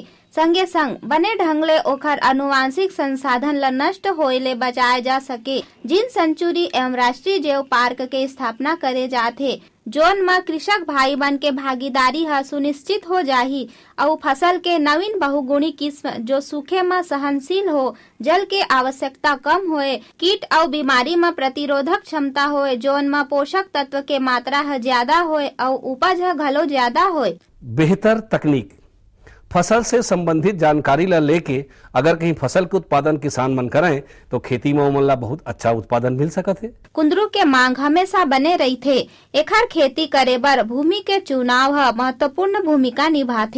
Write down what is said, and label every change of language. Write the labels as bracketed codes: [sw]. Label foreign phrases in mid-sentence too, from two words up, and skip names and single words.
[hne] संगे संग बने ढंग ले ओखर अनुवांशिक संसाधन ला नष्ट होए ले बचाए जा सके। जीन सेंचुरी एवं राष्ट्रीय जैव पार्क के स्थापना करे जाथे, जोन में कृषक भाई मन के भागीदारी ह सुनिश्चित हो जाही और फसल के नवीन बहुगुणी किस्म जो सूखे में सहनशील हो, जल के आवश्यकता कम होए, कीट और बीमारी में प्रतिरोधक क्षमता होए, जोन में पोषक तत्व के मात्रा ह ज्यादा होए और उपज ह घलो ज्यादा होए। बेहतर तकनीक फसल से संबंधित जानकारी ला लेके अगर कहीं फसल के उत्पादन किसान मन करें तो खेती में ओमन ला बहुत अच्छा उत्पादन मिल सकत है। कुंदरू के मांग हमेशा बने रही थे। एखर खेती करे बर भूमि के चुनाव ह महत्वपूर्ण भूमिका निभाथे।